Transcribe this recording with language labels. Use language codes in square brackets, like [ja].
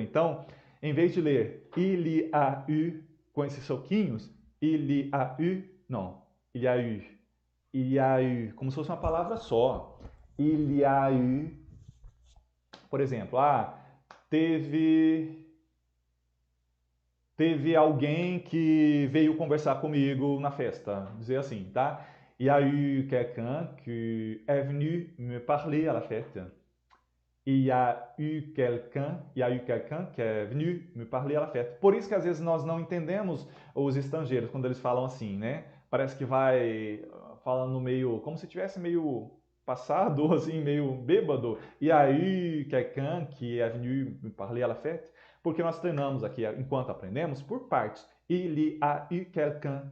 [pt] Então, em vez de ler [fr] il y a eu [pt] com esses soquinhos, il y a eu, não, il y a eu. [fr] Il y a eu, [pt] como se fosse uma palavra só. Il y a eu, por exemplo, teve alguém que veio conversar comigo na festa, dizer assim, tá? [fr] Il y a eu quelqu'un qui est venu me parler à la fête. Il y a eu quelqu'un qui est venu me parler à la fête. [pt] Por isso que às vezes nós não entendemos os estrangeiros quando eles falam assim, né? Parece que vai falando meio, como se tivesse meio passado, assim, meio bêbado. E aí, [fr] quelqu'un qui est venu me parler à la fête. [pt] Porque nós treinamos aqui, enquanto aprendemos, por partes. [fr] Il y a eu quelqu'un